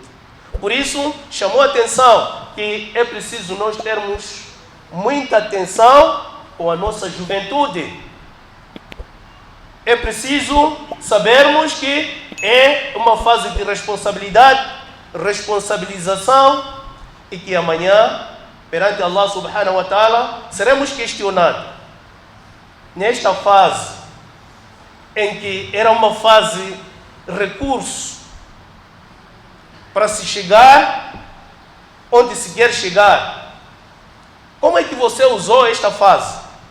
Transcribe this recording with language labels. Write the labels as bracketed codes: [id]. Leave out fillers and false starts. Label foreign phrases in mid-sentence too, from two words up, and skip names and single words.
[pt] Por isso, chamou a atenção que é preciso nós termos muita atenção com a nossa juventude. É preciso sabermos que é uma fase de responsabilidade, responsabilização, e que amanhã, perante [ar] الله سبحانه وتعالى, [pt] seremos questionados. Nesta fase, em que era uma fase recurso para se chegar onde se quer chegar, como é que você usou esta fase?